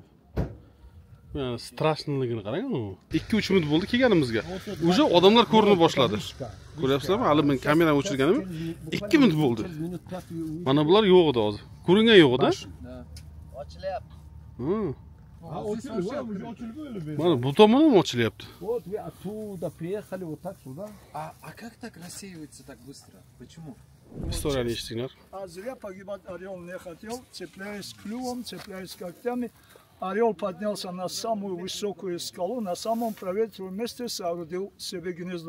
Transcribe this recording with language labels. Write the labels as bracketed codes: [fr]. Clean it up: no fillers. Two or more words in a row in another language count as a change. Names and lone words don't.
[uz] Yani strashniligini qarang. 2-3 minut bo'ldi kelganimizga. Уже odamlar ko'rina boshladi. Ko'ryapsizlarmi? Hali men kamerani o'chirganim 2 minut bo'ldi. Mana bular yo'q edi hozir. Ko'ringan yo'q edi. Ochilyapti. Mana bu tomon ham ochilyapti. [ru] Вот вы оттуда приехали вот так сюда. А как так рассеивается так быстро? Почему? [uz] Историяni eshitdinglar. [ru] А зря погибать орел не хотел, цепляясь клювом, цепляясь когтями. Орел поднялся на самую высокую скалу, на самом проветриваемом месте соорудил себе гнездо.